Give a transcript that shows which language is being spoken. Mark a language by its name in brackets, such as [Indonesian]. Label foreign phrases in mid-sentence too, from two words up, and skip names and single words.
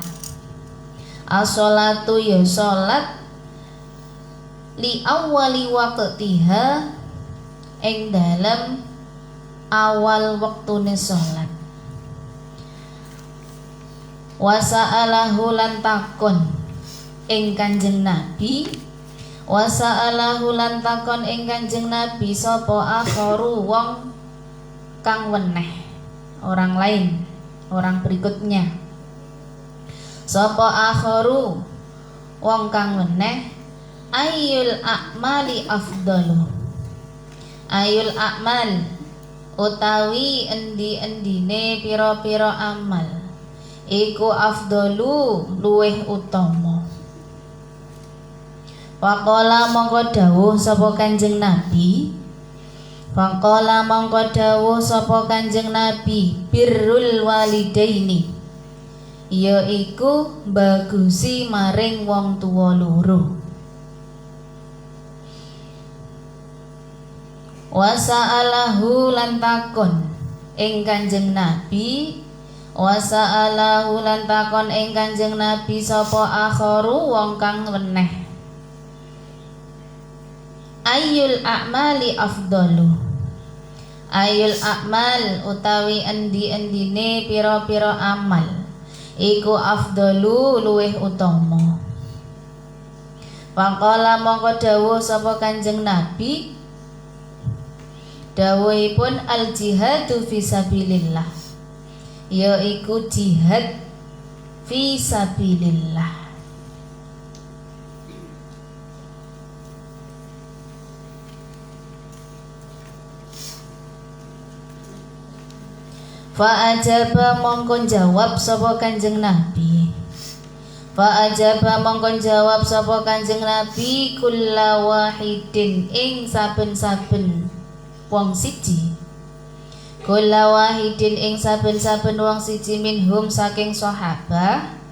[Javanese] As-sholatu ya salat [Arabic] لأول وقتها [Javanese] ing dalem awal wektune salat. [Arabic] وسأله [Javanese] lan takon ing Kanjeng Nabi. [Arabic] وسأله [Javanese] lan takon ing Kanjeng Nabi sapa akharu wong kang weneh, [Indonesian] orang lain, orang berikutnya. [Javanese] Sapa akharu wong kang weneh. [Arabic] أي الأعمال أفضل. أي الأعمال [Javanese] utawi endi-endine pira-pira amal iku afdalu luweh utama. Faqala mongko dawuh sapa Kanjeng Nabi. Faqala mongko dawuh sapa Kanjeng Nabi [Arabic] بر الوالدين, [Javanese] yaiku bagusi maring wong tuwa loro. [Arabic] وسأله [Javanese] lan takon ing Kanjeng Nabi. [Arabic] وسأله [Javanese] lan takon ing Kanjeng Nabi sapa akharu wong kang weneh. [Arabic] أي الأعمال أفضل. أي الأعمال [Javanese] utawi endi-endine pira-pira amal iku afdalu luweh utama. Faqala mongko dawuh sapa Kanjeng Nabi. Dawuhipun [Arabic] الجهاد في سبيل الله, [Javanese] yaiku [Arabic] جهاد في سبيل الله. فأجاب [Javanese] mongko jawab sapa Kanjeng Nabi. [Arabic] فأجاب [Javanese] mongko jawab sapa Kanjeng Nabi [Arabic] كل واحد [Javanese] ing saben-saben wong siji. [Arabic] كل واحد [Javanese] ing saben-saben wong siji minhum saking sahabah.